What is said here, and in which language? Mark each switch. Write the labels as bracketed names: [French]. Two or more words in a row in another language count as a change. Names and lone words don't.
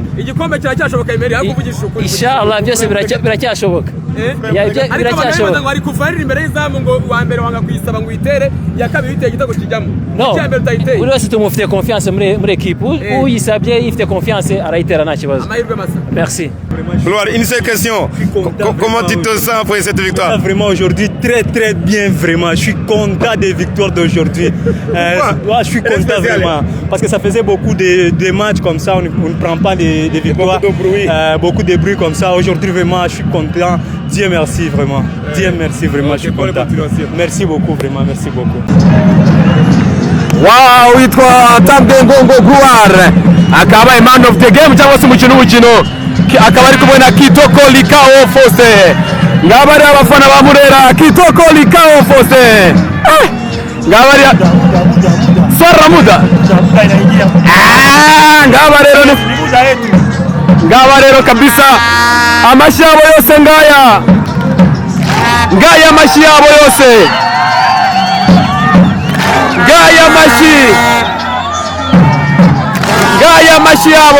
[Kinyarwanda] Igikombe cyashoboka Emery hakuvugisha ukuri. Inshallah byose biracyashoboka. Biracyashoboka. Bari kuvarira imbere y'izamu ngo wa mbere wanga kuyisaba ngo uyitere ya kabiri biteye igitego kijyamo. Icyambere utayiteye. Buri wese tumufite confiance muri equipe. Uyisabye yifite confiance arayitera nta kibazo. Amahirwe masa. Merci. [French] Gloire, une seule question. Comment tu te sens après cette victoire? Vraiment aujourd'hui très bien vraiment. Je suis content des victoires d'aujourd'hui. Je suis content vraiment parce que ça faisait beaucoup de matchs comme ça, on ne prend pas des victoires. Beaucoup de bruit comme ça. Aujourd'hui vraiment, je suis content. Dieu merci vraiment. Dieu merci vraiment, je suis content. Merci beaucoup vraiment, merci beaucoup. [Kinyarwanda] Wow, itwa Tambengongo Gloire. Akaba [English] man of the game [Kinyarwanda] cyangwa se umukino akaba ari kumwe na Kitoko Likao Faustin. Ngaba ari abafana ba Murera. Kitoko Likao Faustin. Ngaba ari Swara Muda. Ngaba rero kabisa amashi yabo yose ngaya amashi yabo yose amashi